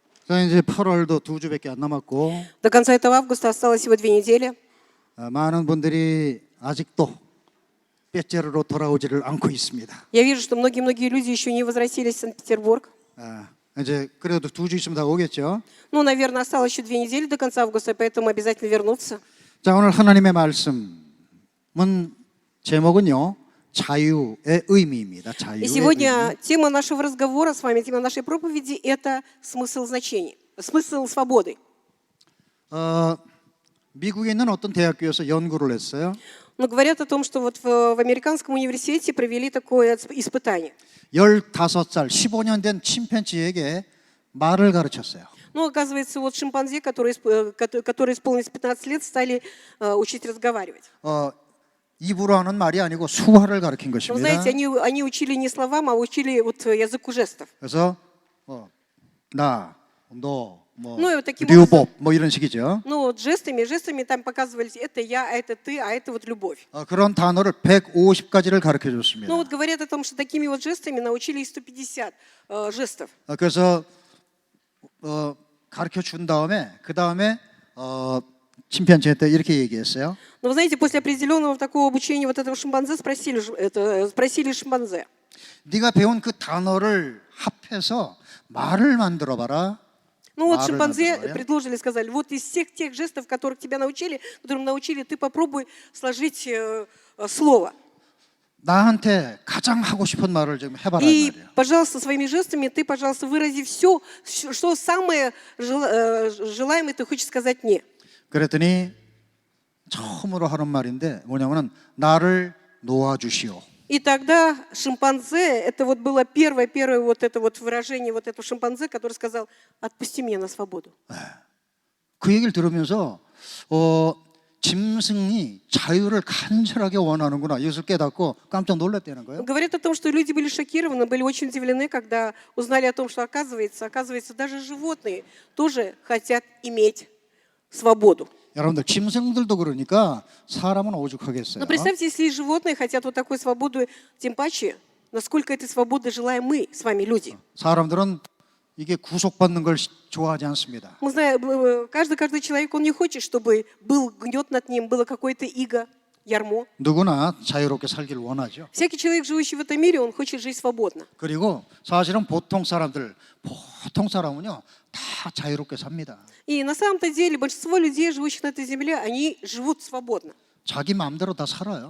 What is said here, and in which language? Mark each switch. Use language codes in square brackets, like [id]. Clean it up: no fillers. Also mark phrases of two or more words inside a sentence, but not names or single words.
[ko] 자, 이제 8월도 2주밖에 안 남았고 [ru] До конца этого августа осталось всего 2 недели. [ko] 많은 분들이 아직도 뼈째로 돌아오지를 않고 있습니다. [ru] Я вижу, что многие люди еще не возвратились в Санкт-Петербург. [ko] 이제 그래도 2주 있으면 다 오겠죠. [ru] Ну, наверное, осталось еще 2 недели до конца августа, поэтому обязательно вернуться. [ko] 자, 오늘 하나님의 말씀은 제목은요. 자유의 의미입니다. [ru] И [ko] 자유의 [ru] сегодня тема нашего разговора с вами, тема нашей проповеди – это смысл значений, смысл свободы. [ko] 미국에 있는 어떤 대학교에서 연구를 했어요. [ru] Но говорят о том, что вот в американском университете провели такое испытание. [ko] 15살, 15년 된 침팬지에게 말을 가르쳤어요. [ru] Ну, оказывается, вот шимпанзе, которые исполнились 15 лет, стали учить разговаривать. [ko] 입으로 하는 말이 아니고 수화를 가르친 [ru] Вы [ko] 것입니다. [ru] знаете, они учили не словам, а учили вот языку жестов. [ko] 그래서 나, 너, 뭐 [ru] Ну, и вот таким [ko] 류법 뭐 이런 식이죠. [ru] Ну, вот жестами там показывались, это я, а это ты, а это вот любовь. [ko] 그런 단어를 150가지를 가르쳐 줬습니다. [ru] Ну, вот говорят о том, что такими вот жестами научили 150 жестов. [ko] 그래서 가르쳐 준 다음에 그 다음에 침팬지한테 이렇게 얘기했어요. [ru] Но вы знаете, после определенного такого обучения вот этого шимпанзе спросили шимпанзе. [ko] 네가 배운 그 단어를 합해서 말을 만들어 봐라. [ru] Ну вот шимпанзе предложили, сказали, вот из всех тех жестов, которым научили, ты попробуй сложить слово. [ko] 나한테 가장 하고 싶은 말을 좀 해봐라 [ru] И, [ko] 말이에요. [ru] пожалуйста, своими жестами ты, пожалуйста, вырази все, что самое желаемое ты хочешь сказать мне. [ko] 그랬더니 처음으로 하는 말인데 뭐냐면은 나를 놓아주시오. [ru] И тогда шимпанзе, это вот было первое вот это вот выражение вот этого шимпанзе, который сказал, отпусти меня на свободу. [ko] 그 얘기를 들으면서 짐승이 자유를 간절하게 원하는구나 이것을 깨닫고 깜짝 놀랐다는 거예요. [ru] Говорят о том, что люди были шокированы, были очень удивлены, когда узнали о том, что оказывается, даже животные тоже хотят иметь свободу. [ko] 여러분들 짐승들도 그러니까 사람은 오죽하겠어요. [ru] Но представьте, если животные хотят вот такой свободы, тем паче, насколько этой свободы желаем мы с вами, люди. [ko] 사람들은 이게 구속받는 걸 좋아하지 않습니다. [ru] Мы знаем, каждый человек, он не хочет, чтобы был гнет над ним, было какое-то иго, ярмо. [ko] 누구나 자유롭게 살기를 원하죠. [ru] Всякий человек, живущий в этом мире, он хочет жить свободно. [ko] 그리고 사실은 보통 사람은요 다 자유롭게 삽니다. [ru] И на самом-то деле большинство людей, живущих на этой земле, они живут свободно. [ko] 자기 마음대로 다 살아요.